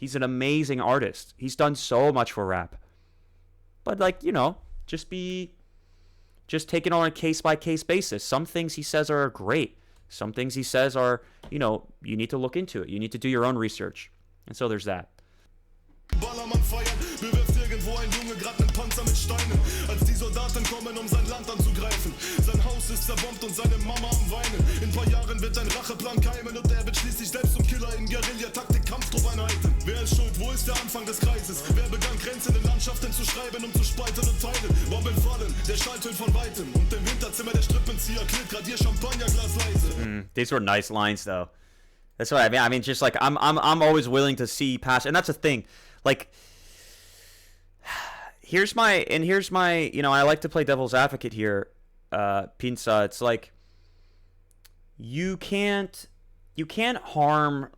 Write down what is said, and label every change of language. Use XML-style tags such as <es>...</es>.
<en>He's an amazing artist. He's done so much for rap. But like, you know, just take it on a case-by-case basis. Some things he says are great. Some things he says are, you know, you need to look into it. You need to do your own research. And so there's that.</en> <de>Ballermann feiern, bewirft irgendwo ein Junge grad nen Panzer mit Steinen. Als die Soldaten kommen, sein Land anzugreifen. Sein Haus ist zerbombt und seine Mama am Weinen. In paar Jahren wird ein Racheplan keimen und wird schließlich selbst zum Killer in Guerilla-Taktik Kampfdruckeinheiten. Wer ist schuld? Wo ist der Anfang des Kreises? Wer begann Grenzen in Landschaften zu schreiben, zu spalten und teilen? Bomben fallen, der Schall tönt von Weitem. Und im Hinterzimmer der Strippenzieher klirrt grad ihr Champagnerglas leise.</de> <en>These were nice lines, though. That's what I mean. I mean, just like I'm always willing to see past, and that's the thing. Like, here's my, you know, I like to play devil's advocate here, Pinsa. It's like you can't harm.</en>